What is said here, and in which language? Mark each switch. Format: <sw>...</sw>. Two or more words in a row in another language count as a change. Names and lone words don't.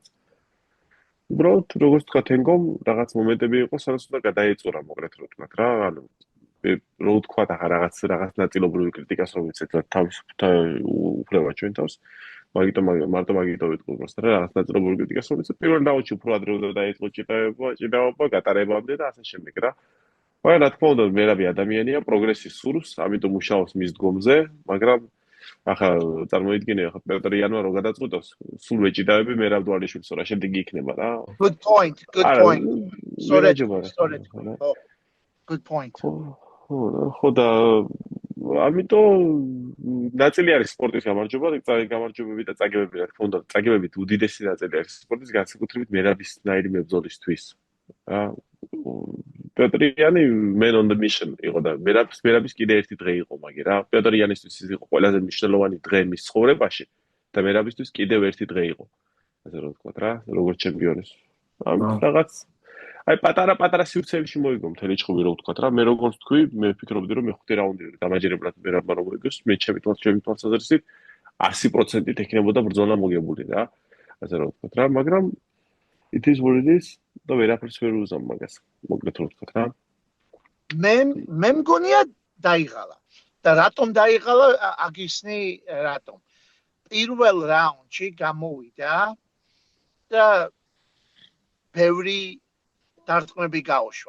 <ka>უბრალოდ როგორც თქვა თენგომ, რაღაც მომენტები იყო, სადაც უნდა გადაეწურა მოკლედ რო თქვა რა, ანუ რო თქვა რაღაც ნაწილობრივი კრიტიკას რომ ვიცით უფლება ჩვენ თავს, მარტო მაგიტო ვიტყვი უბრალოდ რა რაღაც ნაწილობრივი კრიტიკას რომ ვიცით, პირველ რაუნდში უფრო ადრე უნდა დაიწყო ჭიდაობა, გატარებამდე და ასე შემდეგ რა. მაგრამ რა თქმა უნდა, მერაბი ადამიანია, პროგრესი სურს, ამიტომ მუშაობს მის დგომზე, მაგრამ ახლა წარმოიდგინე, ახლა პეტრიანმა რო გადაწყვიტოს, სულ ვეჭიდავები მერაბ დვალიშვილს, რა შემდეგი იქნება რა.</ka> <en>Good point. Sorry. Good point.</en> <ka>ხო და ამიტომ ნაწილი არის სპორტის გამარჯვება, გამარჯვებები და წაგებები, რა თქმა უნდა, წაგებებით უდიდესი ნაწილი არის სპორტის განსაკუთრებით მერაბისნაირი მებრძოლისთვის. რა პეტრიანი</ka> <en>man on the mission</en> <ka>იყო და მერაბის კიდე ერთი დღე იყო მაგი რა. პეტრიანისთვის ის იყო ყველაზე მნიშვნელოვანი დღე მის ცხოვრებაში და მერაბისთვის კიდევ ერთი დღე იყო. ასე რომ ვთქვა რა, როგორც ჩემპიონის. რაღაც აი პატარა სივრცეებში მოიგო მთელი ჩხუბი რო ვთქვა რა. მე როგორც თქვი, მე ვფიქრობდი რომ მეხუთე რაუნდი დამაჯერებლად მერაბმა რომ მოიგოს, მე ჩემი თვალსაზრისით 100%-ით ექნებოდა ბრძოლა მოგებული რა. ასე რომ ვთქვა რა, მაგრამ</ka> <en>it is what it is</en> <ka>და ვერაფერს ვერ უზამ მაგას. მოკლედ რო ვთქვა რა. მე მგონია დაიღალა. და რატომ დაიღალა აგისნი რატომ? პირველ რაუნდში გამოვიდა და ბევრი დარტყმები გაუშვა.</ka>